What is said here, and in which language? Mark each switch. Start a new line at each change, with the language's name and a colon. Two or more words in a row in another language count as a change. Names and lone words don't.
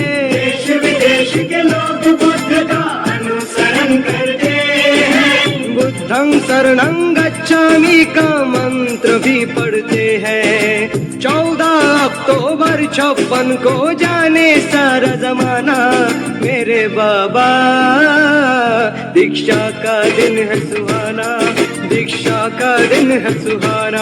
Hindi: देश विदेश के लोग बुद्ध का अनुसरण करते हैं।
Pali: बुद्धं शरणं गच्छामि
Hindi: का मंत्र भी पढ़ते हैं। 14 अक्टूबर 56 को जाने सारा जमाना। मेरे बाबा दीक्षा का दिन है सुहाना, दीक्षा का दिन है सुहाना।